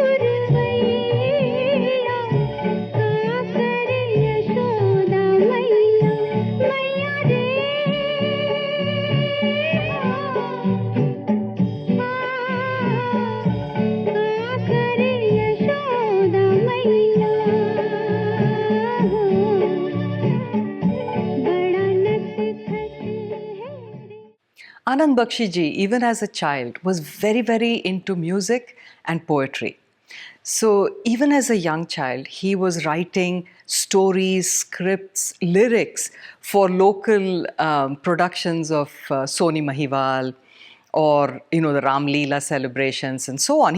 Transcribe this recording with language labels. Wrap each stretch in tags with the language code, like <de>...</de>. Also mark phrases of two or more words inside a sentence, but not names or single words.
<hi>पुरवैया का करे यशोदा मैया मैया रे का करे यशोदा मैया बड़ा नटखट है रे</hi> <en>Anand Bakshi ji, even as a child, was very, very into music and poetry. So, even as a young child, he was writing stories, scripts, lyrics for local productions of Soni Mahiwal or, the Ram Leela celebrations and so on.</en>